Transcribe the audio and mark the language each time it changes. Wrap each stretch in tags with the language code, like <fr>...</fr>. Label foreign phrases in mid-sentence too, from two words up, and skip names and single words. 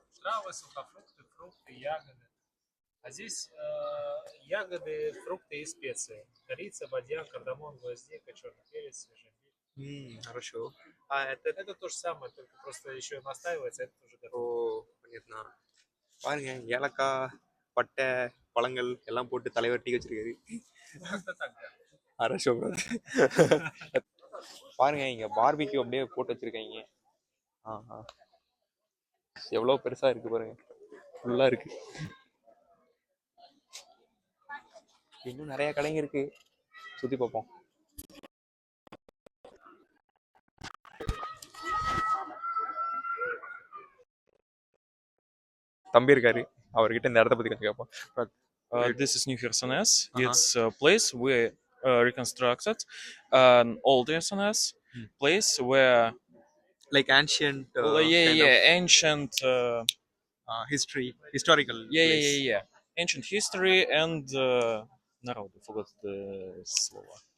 <ru>Травы, сухофрукты, фрукты, ягоды. А здесь ягоды, фрукты и специи. Корица, бадьян, кардамон, гвоздика, черный перец, свежий имбирь. Хорошо. Это то же самое, только просто еще настаивается, это уже готово. Понятно.</ru> <ta>பாருங்க, ஏலக்காய், பட்டை, பழங்கள் எல்லாம் போட்டு தலைவர் டீ வச்சிருக்காரு.</ta> <ru>Как-то так, да.</ru> <ta>அரசோ பாருங்க இங்க பார்பிக்யூ அப்படியே போட்டு வச்சிருக்காங்க. ஆஹா, எவ்வளவு பெருசா இருக்கு பாருங்க, ஃபுல்லா இருக்கு. இன்னும் நிறைய கடைங்க இருக்கு, சுத்தி பார்ப்போம். தம்பி இருக்காரு, அவர்கிட்ட இந்த இடத்த பத்தி கொஞ்சம் கேட்போம்.</ta> <en>This is New Khersones. Uh-huh. It's a place we reconstructed an old Khersones place where like ancient ancient historical ancient history and народ, I forgot the слово.</en>